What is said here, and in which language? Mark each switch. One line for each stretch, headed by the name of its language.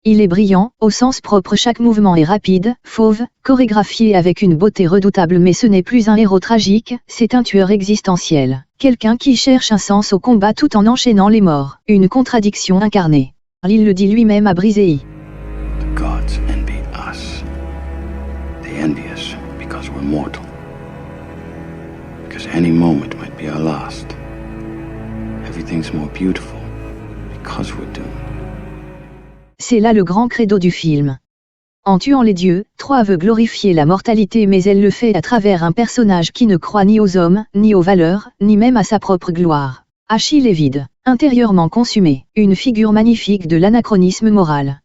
French: Il est brillant, au sens propre, chaque mouvement est rapide, fauve, chorégraphié avec une beauté redoutable, mais ce n'est plus un héros tragique, c'est un tueur existentiel. Quelqu'un qui cherche un sens au combat tout en enchaînant les morts. Une contradiction incarnée. Il le dit lui-même à Brisei.
English: The gods envy us. They envy us because we're mortal. Because any moment might be our last. Everything's more beautiful because we're doomed.
French: C'est là le grand credo du film. En tuant les dieux, Troie veut glorifier la mortalité, mais elle le fait à travers un personnage qui ne croit ni aux hommes, ni aux valeurs, ni même à sa propre gloire. Achille est vide, intérieurement consumé, une figure magnifique de l'anachronisme moral.